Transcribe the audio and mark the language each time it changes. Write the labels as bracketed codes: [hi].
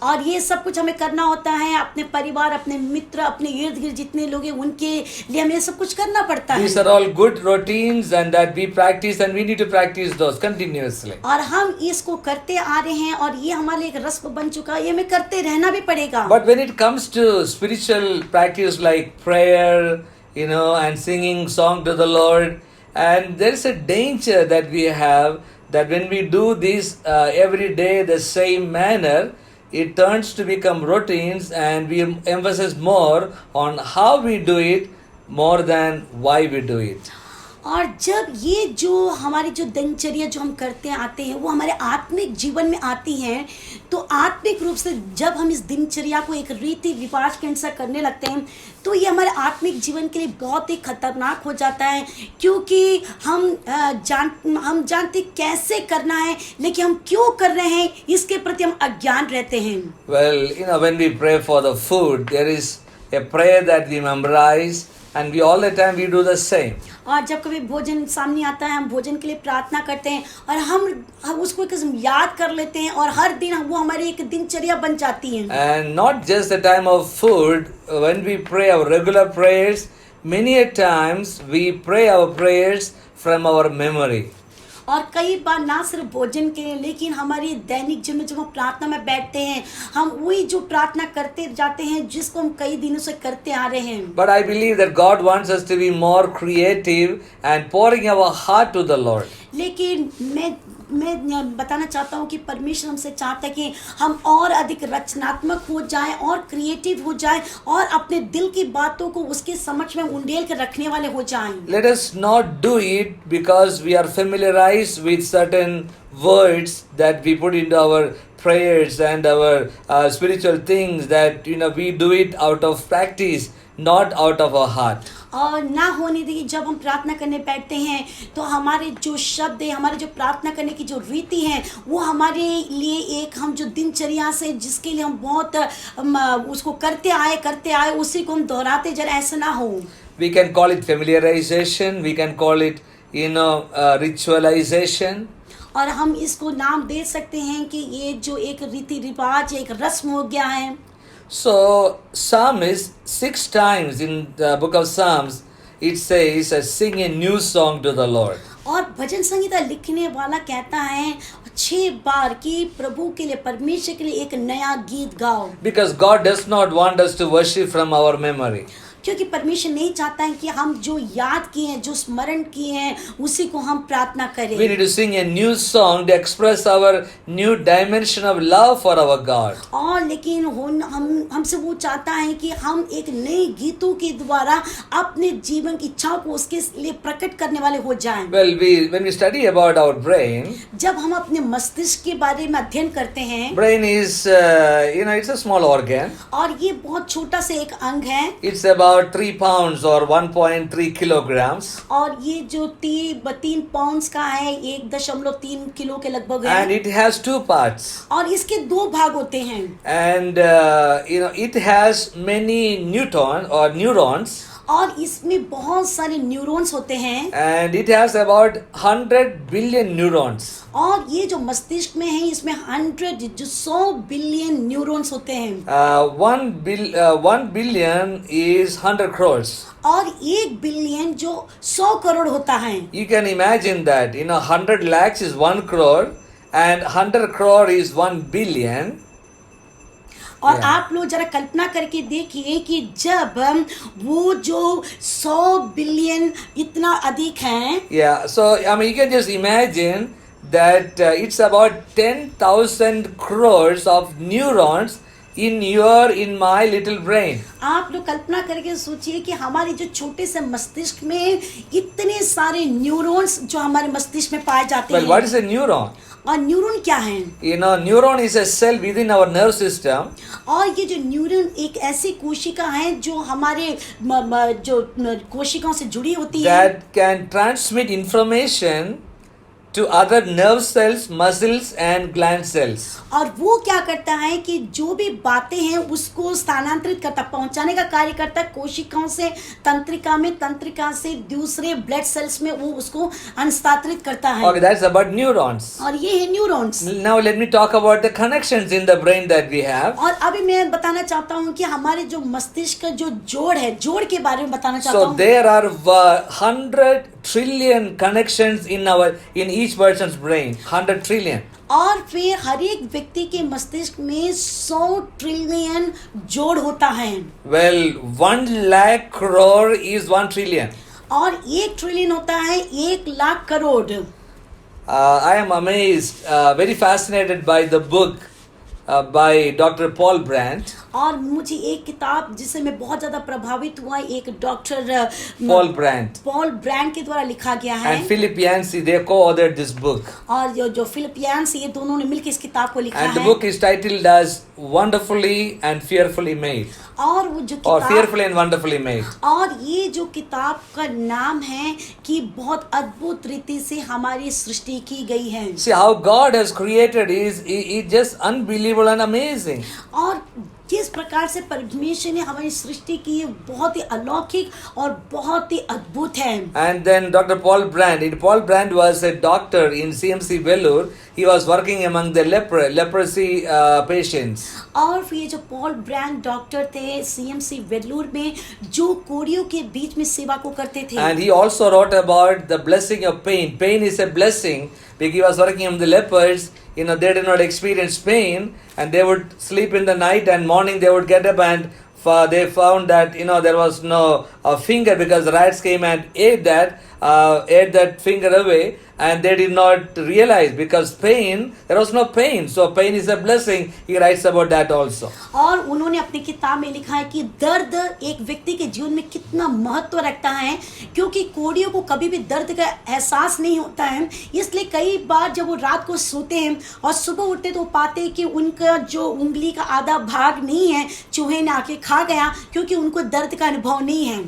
[hi] और ये सब कुछ हमें करना होता है, अपने परिवार, अपने मित्र, अपने इर्द गिर्द जितने लोग हैं उनके लिए हमें सब कुछ करना पड़ता है। [en] These are all good routines and that we practice and we need to practice those continuously. [hi] और हम इसको करते आ रहे हैं और ये हमारे लिए एक रस्म बन चुका है, ये हमें करते रहना भी पड़ेगा। [en] But when it comes to spiritual practice like prayer, and singing song to the Lord, and there is a danger that we have that when we do this every day the same manner, it turns to become routines and we emphasize more on how we do it more than why we do it. [hi] और जब ये जो हमारी जो दिनचर्या जो हम करते आते हैं वो हमारे आत्मिक जीवन में आती हैं तो आत्मिक रूप से जब हम इस दिनचर्या को एक रीति रिवाज के अनुसार करने लगते हैं तो ये हमारे आत्मिक जीवन के लिए बहुत ही खतरनाक हो जाता है, क्योंकि हम जानते कैसे करना है लेकिन हम क्यों कर रहे हैं इसके प्रति हम अज्ञान रहते हैं। [en] Well, when we pray for the food, there is a prayer that we memorize and we all the time we do the same. [hi] और जब कभी भोजन सामने आता है हम भोजन के लिए प्रार्थना करते हैं और हम उसको एक किस्म याद कर लेते हैं और हर दिन वो हमारी एक दिनचर्या बन जाती है। [en] And not just the time of food, when we pray our regular prayers, many a times we pray our prayers from our memory. [hi] और कई बार ना सिर्फ भोजन के लिए लेकिन हमारी दैनिक जीवन में जब हम प्रार्थना में बैठते हैं हम वही जो प्रार्थना करते जाते हैं जिसको हम कई दिनों से करते आ रहे हैं। [en] But I believe that God wants us to be more creative and pouring our heart to the Lord. [hi] लेकिन मैं बताना चाहता हूँ कि परमेश्वर हमसे चाहता है कि हम और अधिक रचनात्मक हो जाएं और क्रिएटिव हो जाएं और अपने दिल की बातों को उसके समक्ष में उंडेल के रखने वाले हो जाएं। [en] Let us not do it because we are familiarized with certain words that we put into our prayers and our spiritual things, that we do it out of practice, not out of our heart. [hi] और ना होने देखिए जब हम प्रार्थना करने बैठते हैं तो हमारे जो शब्द है, हमारे जो प्रार्थना करने की जो रीति है वो हमारे लिए एक हम जो दिनचर्या से जिसके लिए हम बहुत उसको करते आए उसी को हम दोहराते जरा ऐसा ना हो। [en] We can call it familiarization, we can call it ritualization. [hi] और हम इसको नाम दे सकते हैं कि ये जो एक रीति रिवाज एक रस्म हो गया है। [en] So Psalmist 6 times in the book of Psalms it says, sing a new song to the Lord. [hi] और भजन संगीता लिखने वाला कहता है 6 बार कि प्रभु के लिए परमेश्वर के लिए एक नया गीत गाओ। [en] Because God does not want us to worship from our memory. [hi] क्योंकि परमेश्वर नहीं चाहता है कि हम जो याद किए हैं, जो स्मरण किए हैं, उसी को हम प्रार्थना करें। [en] We need to sing a new song to express our new dimension of love for our God. [hi] और लेकिन हमसे वो चाहता है कि हम एक नए गीतों के द्वारा अपने जीवन की इच्छाओं को उसके लिए प्रकट करने वाले हो जाएं। [en] Well, when we study about our brain, [hi] जब हम अपने मस्तिष्क के बारे में अध्ययन करते हैं, [en] brain is, it's a small organ. [hi] और ये बहुत छोटा सा एक अंग है, [en] It's about 3 pounds or 1.3 kilograms. [hi] और ये जो 3 पाउंड्स का है, 1.3 किलो के लगभग [en] And [hi] है, [en] it has 2 parts. [hi] और इसके 2 भाग होते हैं। [en] And, it has many neurons. [hi] और इसमें बहुत सारे न्यूरॉन्स होते हैं, [en] And it has about 100 billion neurons. [hi] और ये जो मस्तिष्क में है इसमें 100 बिलियन न्यूरॉन्स होते हैं, [en] 1 billion is 100 crores. [hi] और 1 बिलियन जो 100 करोड़ होता है। [en] You can imagine that, 100 lakhs is 1 crore and 100 crore is 1 billion. [hi] और [en] Yeah. [hi] आप लोग जरा कल्पना करके देखिए कि जब वो जो 100 बिलियन इतना अधिक है, [en] Yeah, so you can just imagine that it's about 10,000 crores of neurons in my little brain. [hi] आप लोग कल्पना करके सोचिए कि हमारे जो छोटे से मस्तिष्क में इतने सारे न्यूरॉन्स जो हमारे मस्तिष्क में पाए जाते [en] Well, what [hi] हैं। [en] is a neuron? [hi] और न्यूरॉन क्या है? [en] Neuron is a cell within our nerve system. [hi] और ये जो न्यूरॉन एक ऐसी कोशिका है जो हमारे जो कोशिकाओं से जुड़ी होती है, [en] That can transmit information to other nerve cells, muscles and gland cells. [hi] और वो क्या करता है कि जो भी बातें हैं उसको स्थानांतरित करता, पहुंचाने का कार्य करता है कोशिकाओं से तंत्रिका में, तंत्रिका से दूसरे ब्लड सेल्स में वो उसको हस्तांतरित करता है। [en] Okay, that's about neurons. [hi] और ये है neurons. [en] Now let me talk about the connections in the brain that we have. [hi] और अभी मैं बताना चाहता हूँ कि हमारे जो मस्तिष्क का जो जोड़ है, जोड़ के बारे में बताना चाहता [en] So [hi] हूँ। [en] there are 100 trillion connections in each person's brain. 100 trillion. [hi] और फिर हर एक व्यक्ति के मस्तिष्क में 100 ट्रिलियन जोड़ होता है। [en] Well, 1 lakh crore is 1 trillion. [hi] और 1 ट्रिलियन होता है 1 lakh crore. [en] I am amazed, very fascinated by the book by Dr. Paul Brandt. [hi] और मुझे एक किताब जिससे मैं बहुत ज्यादा प्रभावित हुआ, एक doctor [en] Paul Brandt [hi] Paul brand के द्वारा लिखा गया है। [en] and Philip Yancey, they co-authored this book. [hi] और जो फिलिप यान्सी, ये दोनों ने मिलकर इस किताब को लिखा [en] And the [hi] है। [en] book is titled as Wonderfully and Fearfully Made. [hi] और वो जो [en] Or [hi] किताब, [en] Fearfully and Wonderfully Made. [hi] और ये जो किताब का नाम है कि बहुत अद्भुत रीति से हमारी सृष्टि की गई है। [en] See how God has created is just unbelievable and amazing. [hi] और किस प्रकार से परमेश्वर ने हमारी सृष्टि की है, बहुत ही अलौकिक और बहुत ही अद्भुत है। [en] And then Dr. Paul Brandt was a doctor in CMC Vellore. He was working among the leprosy patients. [hi] और फिर ये जो पॉल ब्रैंड डॉक्टर थे सीएमसी वेल्लोर में, जो कोड़ियों के बीच में सेवा को करते थे। [en] And he also wrote about the blessing of pain. Pain is a blessing because he was working among the lepers. They did not experience pain and they would sleep in the night and morning they would get up and they found that there was no finger because rats came and ate that finger away, and they did not realize because there was no pain, so pain is a blessing. He writes about that also. [hi] और उन्होंने अपनी किताब में लिखा है कि दर्द एक व्यक्ति के जीवन में कितना महत्व रखता है, क्योंकि कोड़ियों को कभी भी दर्द का एहसास नहीं होता है। इसलिए कई बार जब वो रात को सोते हैं और सुबह उठते तो पाते हैं कि उनका जो उंगली का आधा भाग नहीं है, चूहे ने आके खा गया, क्योंकि उनको दर्द का अनुभव नहीं है।